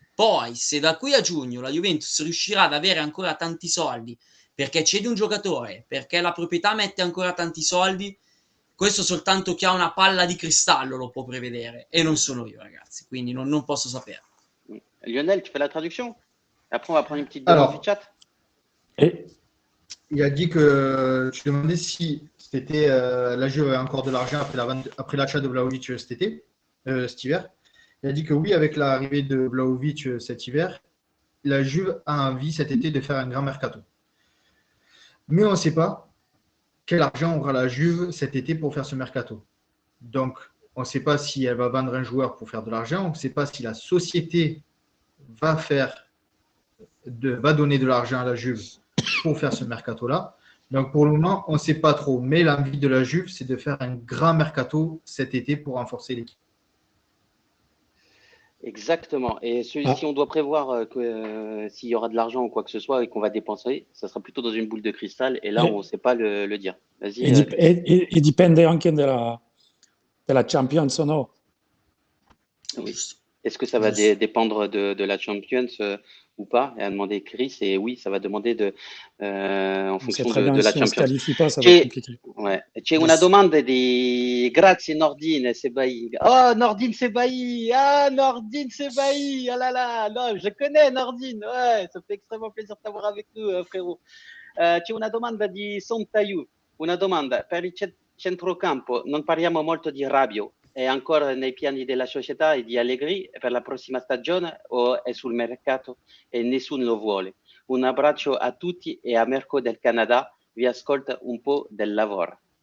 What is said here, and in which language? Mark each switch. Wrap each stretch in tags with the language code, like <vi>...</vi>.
<it>Poi se da qui a giugno la Juventus riuscirà ad avere ancora tanti soldi, perché cede un giocatore, perché la proprietà mette ancora tanti soldi, questo soltanto chi ha una palla di cristallo lo può prevedere e non sono io, ragazzi, quindi non posso sapere.</it> <fr>Lionel, tu fais la traduction? Après, on va prendre une petite demande du chat. Il a dit que tu demandais si c'était la Juve avait encore de l'argent après l'achat de Vlahović cet hiver. Il a dit que oui, avec l'arrivée de Vlahović cet hiver, la Juve a envie cet été de faire un grand mercato. Mais on ne sait pas quel argent aura la Juve cet été pour faire ce mercato. Donc, on ne sait pas si elle va vendre un joueur pour faire de l'argent, on ne sait pas si la société va donner de l'argent à la Juve pour faire ce mercato-là. Donc, pour le moment, on ne sait pas trop. Mais l'envie de la Juve, c'est de faire un grand mercato cet été pour renforcer l'équipe. Exactement. Et si on doit prévoir que s'il y aura de l'argent ou quoi que ce soit et qu'on va dépenser, ça sera plutôt dans une boule de cristal. Et là, on ne sait pas le dire. Vas-y.</fr> <it>E dipende anche della Champions o no?</it> <fr>Oui. Est-ce que ça va dépendre de la Champions ou pas? Et a demandé Chris. Et oui, ça va demander en fonction de la Champions. Si on ne se qualifie pas, ça va être compliqué. Ouais.</fr> <it>C'è una domanda di grazie Nordine Sebaï.</it> <fr>Oh, Nordine Sebaï. Ah, Nordine Sebaï. Ah là là. Non, je connais Nordine. Ouais, ça fait extrêmement plaisir de t'avoir avec nous, frérot.</fr> <it>C'è una domanda di Sontaiu, una domanda per il centrocampo, non parliamo molto di Rabiot, è ancora nei piani della società e di Allegri per la prossima stagione o è sul mercato e nessuno lo vuole? Un abbraccio a tutti e a Mirko del Canada, vi ascolta un po' del lavoro.</it>